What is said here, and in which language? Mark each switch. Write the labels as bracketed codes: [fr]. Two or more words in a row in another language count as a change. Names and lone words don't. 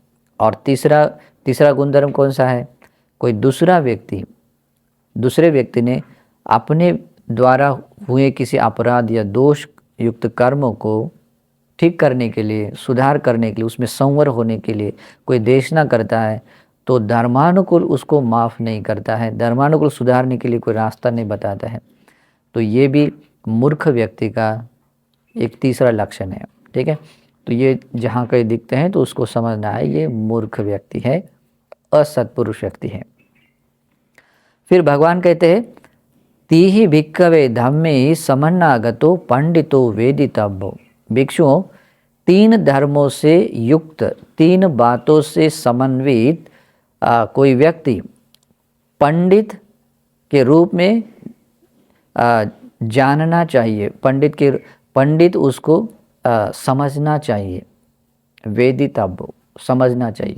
[hi] और तीसरा गुणधर्म कौन सा है, कोई दूसरे व्यक्ति ने अपने द्वारा हुए किसी अपराध या दोष युक्त कर्मों को ठीक करने के लिए, सुधार करने के लिए, उसमें संवर होने के लिए कोई देशना करता है तो धर्मानुकूल उसको माफ़ नहीं करता है, धर्मानुकूल सुधारने के लिए कोई रास्ता नहीं बताता है। तो ये भी मूर्ख व्यक्ति का एक तीसरा लक्षण है। ठीक है, तो ये जहाँ कहीं दिखते हैं तो उसको समझना है ये मूर्ख व्यक्ति है, असत्पुरुष व्यक्ति है। फिर भगवान कहते हैं [pi] तीहि भिक्खवे धम्मे समन्नागतो पंडितो वेदितव्यो। [hi] भिक्षुओं, 3 धर्मों से युक्त, 3 बातों से समन्वित कोई व्यक्ति पंडित के रूप में जानना चाहिए, पंडित उसको समझना चाहिए, वेदितव्यो समझना चाहिए।